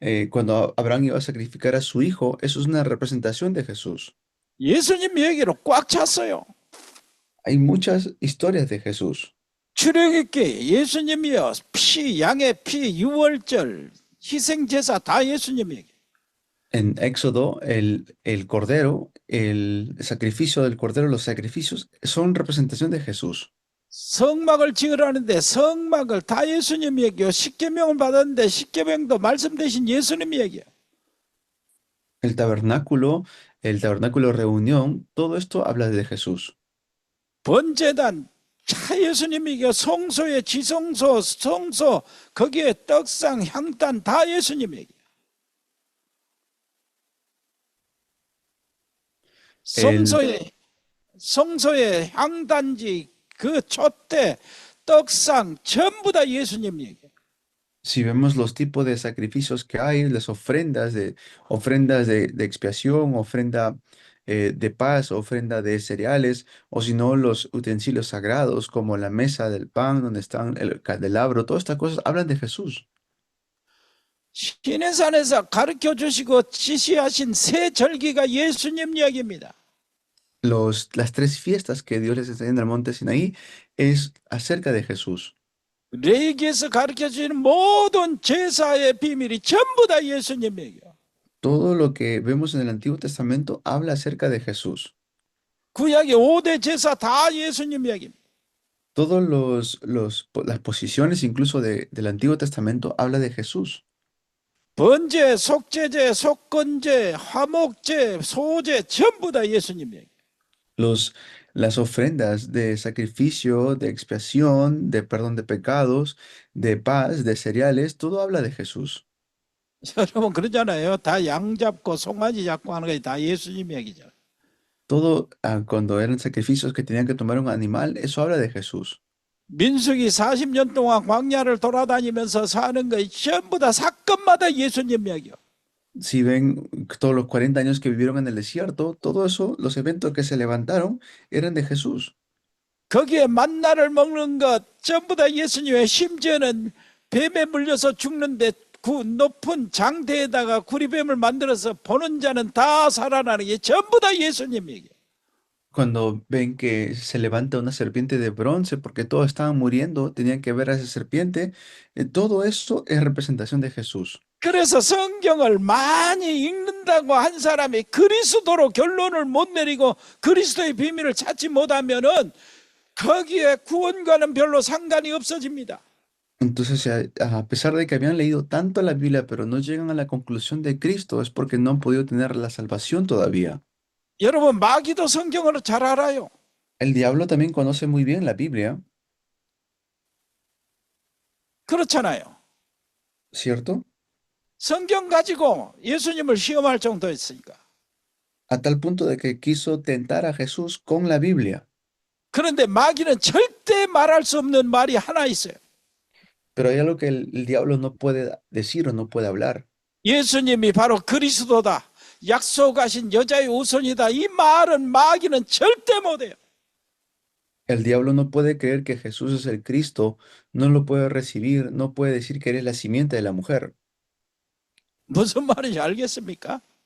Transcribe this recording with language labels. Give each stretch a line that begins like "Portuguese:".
Spanish: Cuando Abraham iba a sacrificar a su hijo, eso es una representación de Jesús.
Korean: 예수님 얘기로 꽉 찼어요.
Spanish: Hay muchas historias de Jesús.
Korean: 출애굽기 예수님이요. 양의 피, 유월절, 희생제사 다 예수님 얘기.
Spanish: En Éxodo, el cordero, el sacrificio del cordero, los sacrificios son representación de Jesús.
Korean: 성막을 지으라는데 성막을 다 예수님 얘기요. 십계명을 받았는데 십계명도 말씀 대신 예수님 얘기요.
Spanish: El tabernáculo de reunión, todo esto habla de Jesús.
Korean: 번제단 다 예수님 얘기요. 성소에 지성소, 성소 거기에 떡상, 향단 다 예수님 얘기요. 성소에 향단지 그 촛대 떡상 전부 다 예수님 얘기.
Spanish: Si vemos los tipos de sacrificios que hay, las ofrendas de expiación, ofrenda de paz, ofrenda de cereales, o si no, los utensilios sagrados como la mesa del pan, donde están el candelabro, todas estas cosas hablan de Jesús.
Korean: 시내산에서 가르쳐 주시고 지시하신 세 절기가 예수님 이야기입니다.
Spanish: Las tres fiestas que Dios les enseña en el monte Sinaí es acerca de Jesús.
Korean: 레위기에서 가르쳐 주시는 모든 제사의 비밀이 전부 다 예수님 얘기예요.
Spanish: Todo lo que vemos en el Antiguo Testamento habla acerca de Jesús.
Korean: 구약의 5대 제사 다 예수님 이야기입니다.
Spanish: Las posiciones incluso del Antiguo Testamento habla de Jesús.
Korean: 번제, 속죄제, 속건제, 화목제, 소제 전부 다 예수님 얘기.
Spanish: Las ofrendas de sacrificio, de expiación, de perdón de pecados, de paz, de cereales, todo habla de Jesús.
Korean: 여러분 그러잖아요. 다 양 잡고 송아지 잡고 하는 게 다 예수님 얘기죠.
Spanish: Todo cuando eran sacrificios que tenían que tomar un animal, eso habla de Jesús.
Korean: 민수기 40년 동안 광야를 돌아다니면서 사는 거 전부 다 사건마다 예수님 이야기요.
Spanish: Si ven todos los 40 años que vivieron en el desierto, todo eso, los eventos que se levantaron, eran de Jesús.
Korean: 거기에 만나를 먹는 것 전부 다 예수님의 심지어는 뱀에 물려서 죽는데 그 높은 장대에다가 구리뱀을 만들어서 보는 자는 다 살아나는 게 전부 다 예수님 얘기예요.
Spanish: Cuando ven que se levanta una serpiente de bronce porque todos estaban muriendo, tenían que ver a esa serpiente, todo eso es representación de Jesús.
Korean: 그래서 성경을 많이 읽는다고 한 사람이 그리스도로 결론을 못 내리고 그리스도의 비밀을 찾지 못하면은 거기에 구원과는 별로 상관이 없어집니다.
Spanish: Entonces, a pesar de que habían leído tanto la Biblia, pero no llegan a la conclusión de Cristo, es porque no han podido tener la salvación todavía.
Korean: 여러분 마귀도 성경을 잘 알아요.
Spanish: El diablo también conoce muy bien la Biblia,
Korean: 그렇잖아요.
Spanish: ¿cierto?
Korean: 성경 가지고 예수님을 시험할 정도였으니까.
Spanish: A tal punto de que quiso tentar a Jesús con la Biblia.
Korean: 그런데 마귀는 절대 말할 수 없는 말이 하나 있어요.
Spanish: Pero hay algo que el diablo no puede decir o no puede hablar.
Korean: 예수님이 바로 그리스도다. 약속하신 여자의 우선이다. 이 말은 마귀는 절대 못해요.
Spanish: El diablo no puede creer que Jesús es el Cristo, no lo puede recibir, no puede decir que él es la simiente de la mujer.
Korean: 무슨 말인지 알겠습니까?